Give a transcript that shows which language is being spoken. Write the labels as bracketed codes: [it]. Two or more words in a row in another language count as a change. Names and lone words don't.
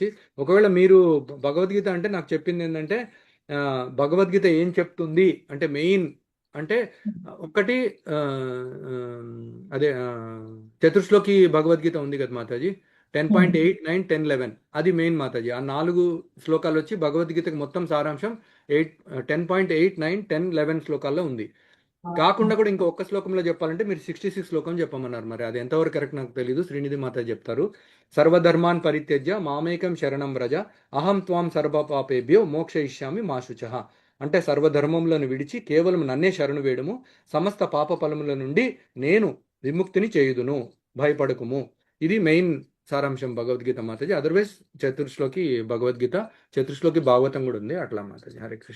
[te] ఒకవేళ మీరు భగవద్గీత అంటే నాకు చెప్పింది ఏంటంటే భగవద్గీత ఏం చెప్తుంది అంటే మెయిన్ అంటే ఒక్కటి అదే చతుర్శ్లోకి భగవద్గీత ఉంది కదా మాతాజీ, 10.8, 9, 10, 11 అది మెయిన్ మాతాజీ. ఆ 4 శ్లోకాలు వచ్చి భగవద్గీతకి మొత్తం సారాంశం 10.8, 9, 10, 11 శ్లోకాల్లో ఉంది. కాకుండా కూడా ఇంకో ఒక్క శ్లోకంలో చెప్పాలంటే మీరు 66 శ్లోకం చెప్పమన్నారు. మరి అది ఎంతవరకు కరెక్ట్ నాకు తెలియదు, శ్రీనిధి మాత చెప్తారు. [sa] सर्वधर्मान् परित्यज्य मामेकं शरणं व्रज अहं त्वां सर्वपापेभ्यो मोक्षयिष्यामि मा शुचः. [te] అంటే సర్వధర్మములను విడిచి కేవలం నన్నే శరణు వేయడము, సమస్త పాప ఫలముల నుండి నేను విముక్తిని చేయుదును, భయపడకుము. ఇది మెయిన్ సారాంశం భగవద్గీత మాతాజీ. అదర్వైజ్ చతుర్శ్లోకి భగవద్గీత, చతుర్శ్లోకి భాగవతం కూడా ఉంది. అట్లా మాతాజీ. హరే కృష్ణ.